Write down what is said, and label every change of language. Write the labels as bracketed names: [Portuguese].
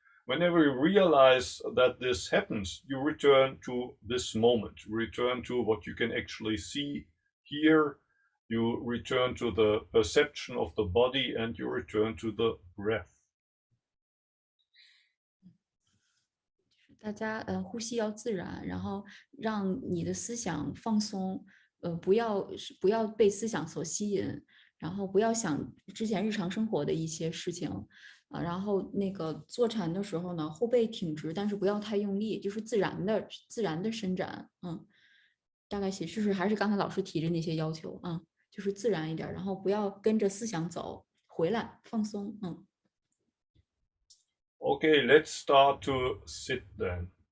[English] Whenever you realize that this happens, you return to this moment, return to what you can actually see, hear, you return to the perception of the body, and you return to the breath. [Chinese] 大家呼吸要自然，然后让你的思想放松，不要被思想所吸引，然后不要想之前日常生活的一些事情啊。然后那个坐禅的时候呢，后背挺直，但是不要太用力，就是自然的伸展。大概就是还是刚才老师提的那些要求啊，就是自然一点，然后不要跟着思想走，回来放松。 [English] Okay, let's start to sit then.